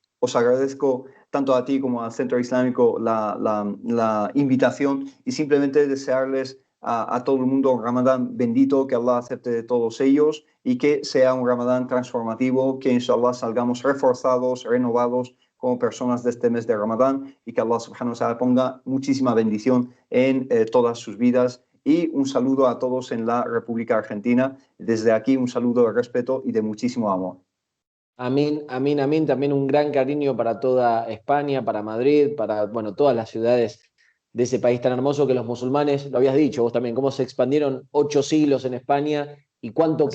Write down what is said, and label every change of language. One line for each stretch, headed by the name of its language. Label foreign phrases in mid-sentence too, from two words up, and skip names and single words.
Spanish: Os agradezco tanto a ti como al Centro Islámico la invitación, y simplemente desearles a todo el mundo un Ramadán bendito, que Allah acepte de todos ellos y que sea un Ramadán transformativo, que inshallah salgamos reforzados, renovados como personas de este mes de Ramadán, y que Allah
Arabic: سبحانه وتعالى
Spanish: ponga muchísima bendición en todas sus vidas y un saludo a todos en la República Argentina. Desde aquí un saludo de respeto y de muchísimo amor. Amén, amén, amén. También un gran cariño para toda España, para Madrid, para, bueno, todas las ciudades de ese país tan hermoso que los musulmanes, lo habías dicho vos también, cómo se expandieron 8 siglos en España y cuánto